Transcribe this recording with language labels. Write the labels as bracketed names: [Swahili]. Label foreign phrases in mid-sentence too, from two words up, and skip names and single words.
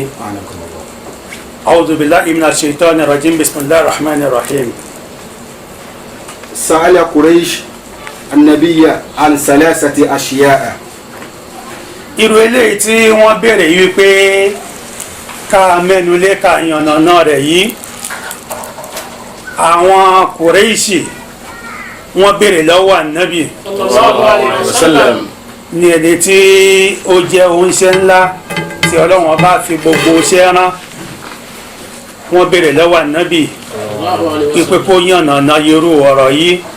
[Arabic] أعوذ بالله من الشيطان الرجيم بسم الله الرحمن الرحيم. سأل قريش النبي عن ثلاثة أشياء. [Yoruba] irú eléyìí tí wọ́n béèrè yìí pé ká mẹ́nulé ká yànnàná rẹ̀ yìí àwọn Kùrẹ́ṣì wọ́n béèrè lọ́wọ́ ànábì [Arabic] صلى الله عليه وسلم [Yoruba] ní ẹni tí ó jẹ́ oúnṣẹ́ ńlá tí Ọlọ́run bá fi gbogbo iṣẹ́ rán wọ́n béèrè lọ́wọ́ ànábì pípé kó yànnàná irú ọ̀rọ̀ yìí